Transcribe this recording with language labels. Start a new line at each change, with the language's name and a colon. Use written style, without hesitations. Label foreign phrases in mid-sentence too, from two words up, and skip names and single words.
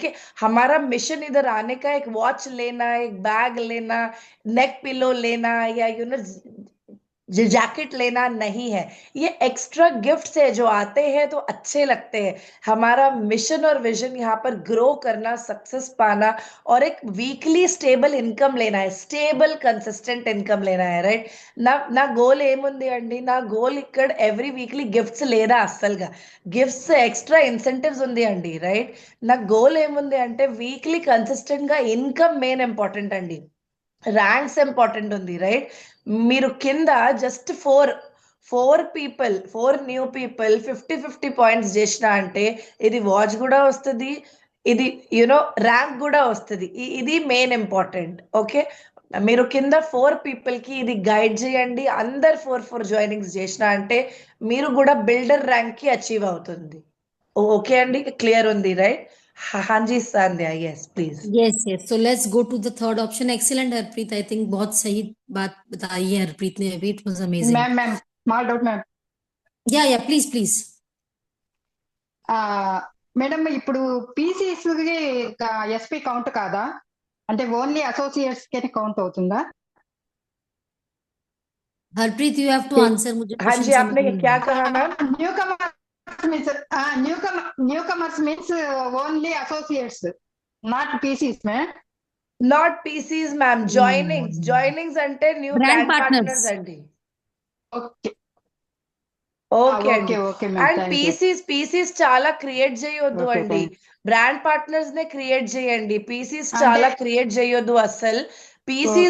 Hindi: देखिए, हमारा मिशन इधर आने का एक वॉच लेना, एक बैग लेना,
English: neck pillow
Hindi: लेना या जैकेट लेना नहीं है. ये
English: extra gifts
Hindi: है जो आते हैं तो अच्छे लगते हैं. हमारा मिशन और विजन यहाँ पर ग्रो करना, सक्सेस पाना और एक
English: weekly stable income
Hindi: लेना है,
English: stable consistent income
Hindi: लेना है,
English: రైట్?
Telugu: నా గోల్ ఏముంది అండి? నా గోల్ ఇక్కడ
English: every weekly gifts
Telugu: లేదా, అస్సలుగా
English: gifts extra incentives
Telugu: ఉంది అండి, రైట్? నా గోల్ ఏముంది అంటే
English: weekly consistent
Telugu: గా
English: income main important
Telugu: అండి,
English: ranks important
Telugu: ఉంది, రైట్? మీరు కింద
English: just 4 people 4 new people 50 points
Telugu: చేసిన అంటే ఇది వాచ్ కూడా వస్తుంది, ఇది ర్యాంక్ కూడా వస్తుంది. ఇది
English: main important.
Telugu: ఓకే, మీరు కింద 4 people కి ఇది గైడ్ చేయండి. అందరు 4 జాయినింగ్స్ చేసిన అంటే మీరు కూడా
English: builder rank
Telugu: కి అచీవ్ అవుతుంది. ఓకే అండి, క్లియర్ ఉంది, రైట్?
Hindi: हाँ जी संध्या,
English: yes please. Yes, yes. So let's go to the third option. Excellent, Harpreet. I think
Hindi: बहुत सही बात बताई है हरप्रीत ने अभी.
English: It was amazing. ma'am small doubt ma'am. Yeah, please.
Telugu: మేడం, ఇప్పుడు పీసీస్ కి
English: SP count
Telugu: కాదా? అంటే
English: only associates
Telugu: కి కౌంట్ అవుతుందా?
English: हरप्रीत, you have to answer.
Hindi: मुझे हाँ जी, आपने क्या कहा मैम?
English: newcomers means only associates, not PCs में. Not PCs मैम,
Telugu: joinings అంటే న్యూ
English: Brand
Telugu: బ్రాండ్
English: partners.
Telugu: పార్ట్నర్స్ అండి. ఓకే ఓకే అండి. ఓకే అండ్ మ్యామ్. పీసీస్ చాలా క్రియేట్ చేయొద్దు
English: Okay,
Telugu: అండి.
English: thank brand partners
Telugu: నే క్రియేట్ చేయండి, పీసీస్ అంటే- చాలా క్రియేట్ చేయొద్దు అస్సలు. పీసీస్